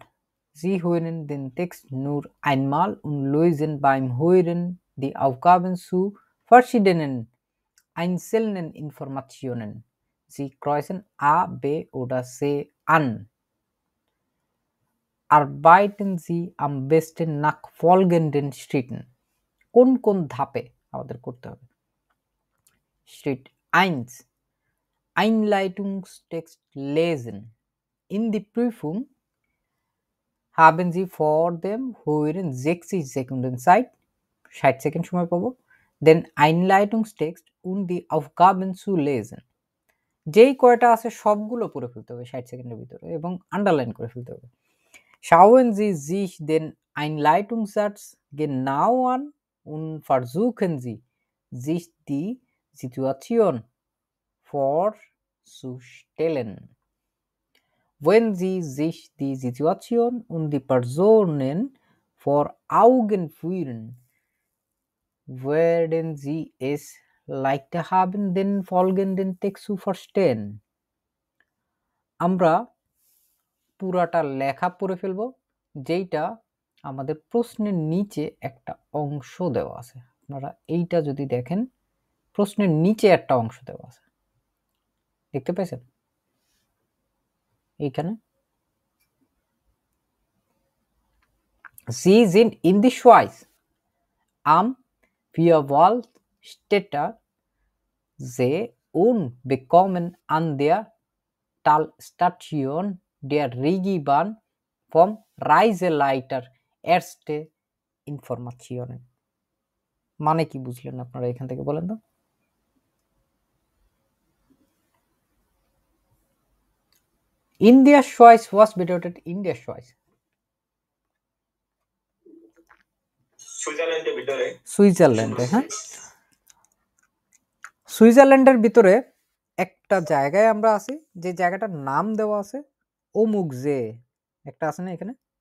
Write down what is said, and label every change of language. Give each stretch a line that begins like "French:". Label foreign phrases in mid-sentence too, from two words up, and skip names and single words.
German: Sie hören den Text nur einmal und lösen beim Hören die Aufgaben zu verschiedenen einzelnen Informationen. Sie kreuzen A, B oder C an. Arbeiten Sie am besten nach folgenden Schritten.
Bangla: কোন কোন ধাপে আমাদের করতে হবে?
German: Schritt 1: Einleitungstext lesen. In die Prüfung haben Sie vor dem Hören 60 Sekunden Zeit,
Bangla: 60 সেকেন্ড সময় পাবো,
German: den Einleitungstext und die Aufgaben zu lesen.
Bangla: যেই কয়টা আছে সবগুলো পড়ে ফেলতে হবে 60 সেকেন্ডের ভিতরে এবং আন্ডারলাইন করে ফেলতে হবে।
German: Schauen Sie sich den Einleitungssatz genau an und versuchen Sie, sich die Situation vorzustellen. Wenn Sie sich die Situation und die Personen vor Augen führen, werden Sie es leichter haben, den folgenden Text zu verstehen.
Bangla: আমরা পুরাটা লেখা পড়ে ফেলবো, যেইটা আমাদের প্রশ্নের নিচে একটা অংশ দেওয়া আছে। আপনারা এইটা যদি দেখেন, প্রশ্নের নিচে একটা অংশ দেওয়া আছে, দেখতে পাইছেন এইখানে?
German: Sie sind in die Schweiz am Vierwaldstätter See und bekommen an der Talstation der Regiobahn vom Reiseleiter erste Informationen.
Bangla: মানে কি বুঝলেন আপনারা এখান থেকে বলেন তো?
German: In der Schweiz, was bedeutet in der Schweiz?
Bangla: সুইজারল্যান্ডে। হ্যাঁ, সুইজারল্যান্ডের ভিতরে একটা জায়গায় আমরা আছি, যে জায়গাটার নাম দেওয়া আছে অমুক যে একটা আছে না এখানে।